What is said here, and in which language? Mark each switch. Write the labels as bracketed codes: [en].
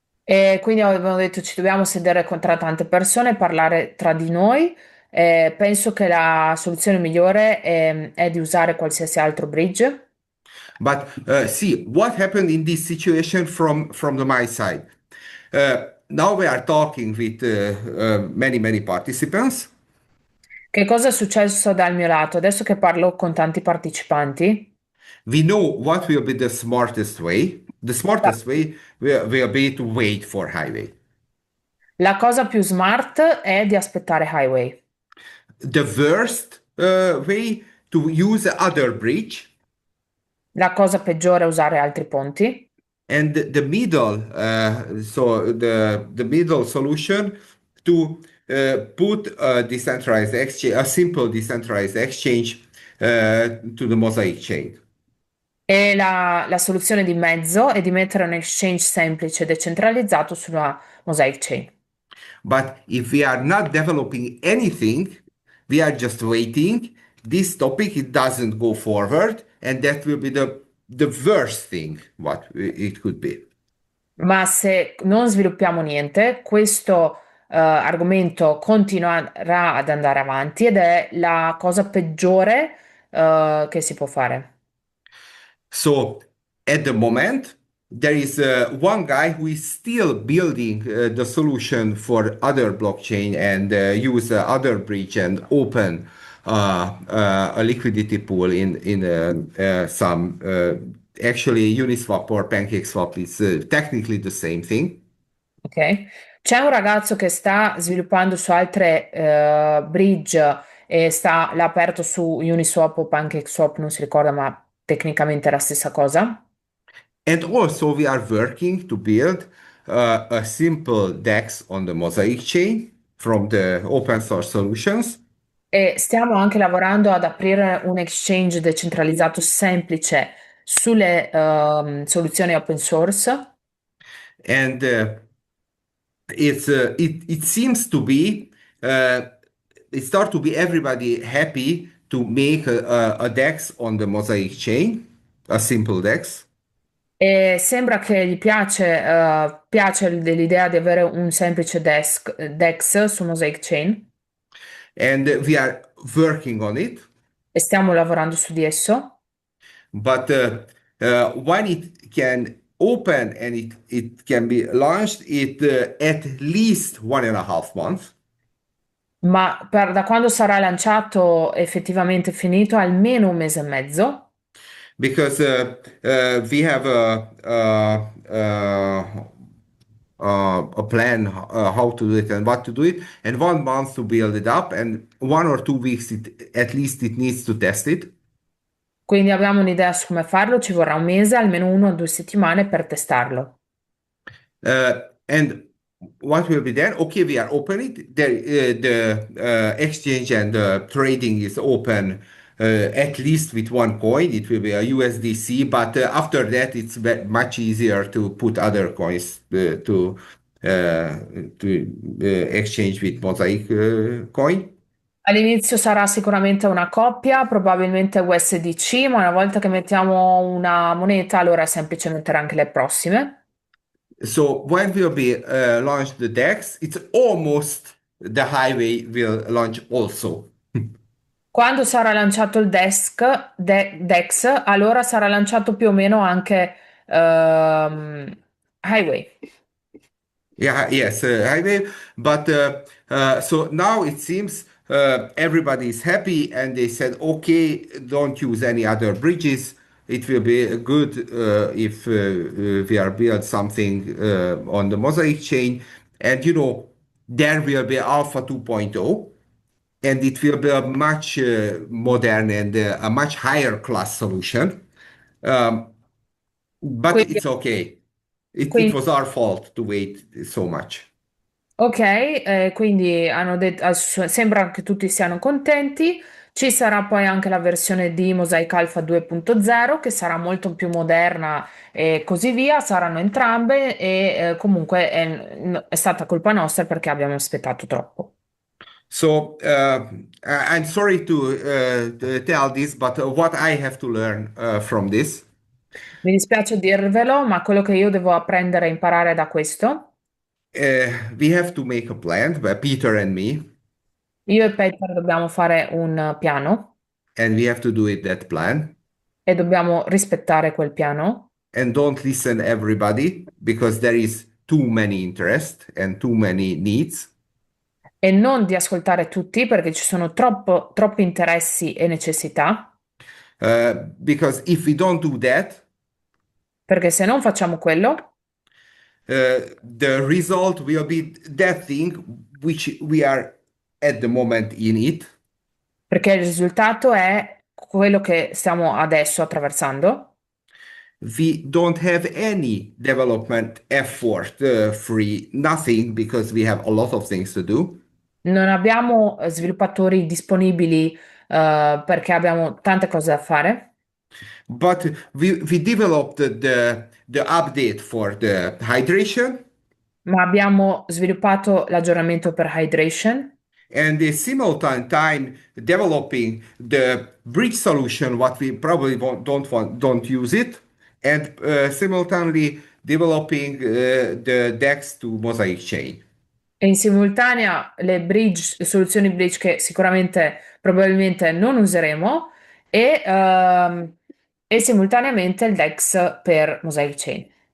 [it] E quindi avevano detto ci dobbiamo sedere tra tante persone e parlare tra di noi. Penso che la soluzione migliore è di usare qualsiasi altro bridge. [en] But see what happened in this situation from the my side. Now we are talking with many participants. [it] Che cosa è successo dal mio lato? Adesso che parlo con tanti partecipanti, [en] We know what will be the smartest way. The smartest way will be to wait for highway. [it] la cosa più smart è di aspettare Highway. [en] The worst way to use other bridge, [it] La cosa peggiore è usare altri ponti. [en] and the middle, so the middle solution to put a decentralized exchange, a simple decentralized exchange to the Mosaic chain. [it] E la soluzione di mezzo è di mettere un exchange semplice e decentralizzato sulla Mosaic Chain. [en] But if we are not developing anything, we are just waiting. This topic it doesn't go forward, and that will be the worst thing what it could be. [it] Ma se non sviluppiamo niente, questo argomento continuerà ad andare avanti ed è la cosa peggiore che si può fare. [en] So at the moment, there is one guy who is still building the solution for other blockchain and use other bridge and open a liquidity pool in some actually Uniswap or PancakeSwap is technically the same thing. Ok? [it] C'è un ragazzo che sta sviluppando su altre bridge e l'ha aperto su Uniswap o PancakeSwap, non si ricorda, ma tecnicamente è la stessa cosa. [en] And also we are working to build a simple DEX on the Mosaic chain from the open source solutions. [it] E stiamo anche lavorando ad aprire un exchange decentralizzato semplice sulle soluzioni open source. [en] And it seems to be uh, it start to be everybody happy to make a DEX on the Mosaic chain, a simple DEX. [it] E sembra che gli piace l'idea di avere un semplice DEX su Mosaic Chain [en] And we are working on it. [it] e stiamo lavorando su di esso. [en] But when it can open and it can be launched, it at least 1.5 months. [it] Ma da quando sarà lanciato effettivamente finito, almeno un mese e mezzo, [en] Because we have a plan how to do it and what to do it, and 1 month to build it up, and 1 or 2 weeks at least it needs to test it. [it] quindi abbiamo un'idea su come farlo, ci vorrà un mese, almeno 1 o 2 settimane per testarlo. [en] And what will be then? Okay, we are open it. The exchange and the trading is open at least with one coin. It will be a USDC, but after that, it's much easier to put other coins to exchange with Mosaic coin. [it] All'inizio sarà sicuramente una coppia, probabilmente USDC, ma una volta che mettiamo una moneta, allora è semplice mettere anche le prossime. [en] So when will be launched the DEX, it's almost the highway will launch also. [it] Quando sarà lanciato il DEX, allora sarà lanciato più o meno anche Highway. [en] Yeah, yes, highway. But so now it seems everybody is happy and they said, okay, don't use any other bridges. It will be good if we are build something on the Mosaic chain. And there will be Alpha 2.0 and it will be a much modern and a much higher class solution. Um, but [it] Quindi, [en] it's okay. It [it] quindi [en] was our fault to wait so much. [it] Ok, quindi hanno detto, sembra che tutti siano contenti. Ci sarà poi anche la versione di Mosaic Alpha 2.0 che sarà molto più moderna e così via. Saranno entrambe e comunque è stata colpa nostra perché abbiamo aspettato troppo. [en] So I'm sorry to tell this, but what I have to learn from this, [it] Mi dispiace dirvelo, ma quello che io devo apprendere e imparare da questo, [en] we have to make a plan, Peter and me, [it] io e Peter dobbiamo fare un piano [en] and we have to do it that plan, [it] e dobbiamo rispettare quel piano. [en] and don't listen everybody because there is too many interest and too many needs. [it] E non di ascoltare tutti perché ci sono troppi interessi e necessità, [en] Because if we don't do that, [it] perché se non facciamo quello, [en] the result will be that thing which we are at the moment in it. [it] perché il risultato è quello che stiamo adesso attraversando, [en] We don't have any development effort free, nothing, because we have a lot of things to do. [it] non abbiamo sviluppatori disponibili perché abbiamo tante cose da fare, [en] But we developed the update for the hydration [it] ma abbiamo sviluppato l'aggiornamento per hydration [en] and the simultaneous time developing the bridge solution, what we probably don't use it, and simultaneously developing the DEX to Mosaic chain. [it] e in simultanea le soluzioni bridge che sicuramente probabilmente non useremo e simultaneamente il DEX per Mosaic Chain.